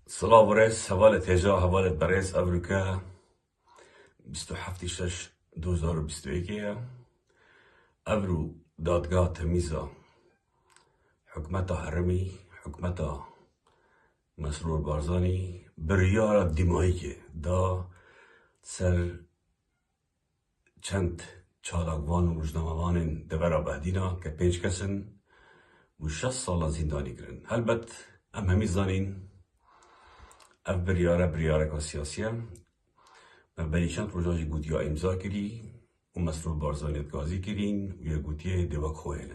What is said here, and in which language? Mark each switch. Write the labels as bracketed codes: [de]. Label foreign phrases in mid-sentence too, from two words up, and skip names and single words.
[ku] سڵاو بەڕێز هەواڵە هێژا هەواڵت بەڕێز ئەڤروکە 27/6/2021 ئەڤرو دادگا تەمیزە حکومەتە هەرەمی حکومەتە مەسرور بارزانی بڕیارە دیماییکێ دا سەر چەند چالاکوان و ڕۆژنامەوانên devera Behdînê ke 5 kesin û 6 salan zîndanî kirin. Helbet em hemî zanîn ev biryareka siyasî ye. Me berî çend rojan jî gotiya îmza kirî û Mesrûr Barzanî gazî kirîn û yê gotiye dêwek xwe hêne.